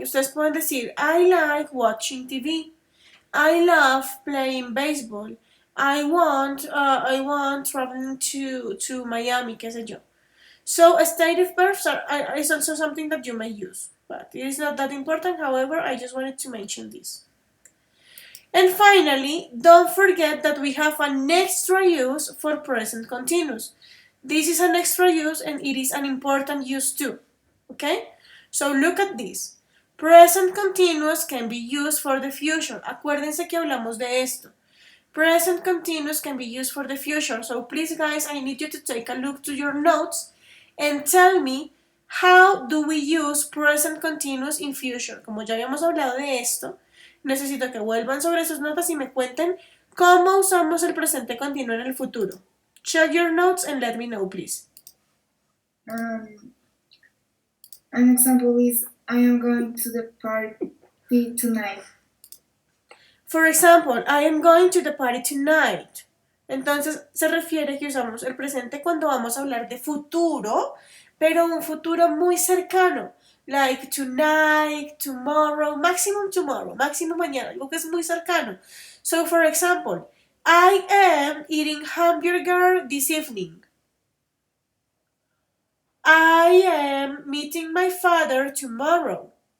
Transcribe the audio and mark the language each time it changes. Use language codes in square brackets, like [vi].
[es] Ustedes pueden decir, [en] I like watching TV. I love playing baseball. I want traveling to Miami, [es] qué sé yo. [en] So stative verbs is also something that you may use, but it is not that important. However, I just wanted to mention this. And finally, don't forget that we have an extra use for present continuous. This is an extra use and it is an important use too. Okay? So look at this. Present continuous can be used for the future. [es] Acuérdense que hablamos de esto. [en] Present continuous can be used for the future. So please guys, I need you to take a look to your notes and tell me how do we use present continuous in future. [es] Como ya habíamos hablado de esto, necesito que vuelvan sobre sus notas y me cuenten cómo usamos el presente continuo en el futuro. [en] Check your notes and let me know, please. An example is I am going to the party tonight. For example, I am going to the party tonight. [es] Entonces se refiere que usamos el presente cuando vamos a hablar de futuro, pero un futuro muy cercano. [en] Like tonight, tomorrow, [es] máximo mañana, algo que es muy cercano. [en] So for example, I am eating hamburger this evening. I am meeting my father tomorrow.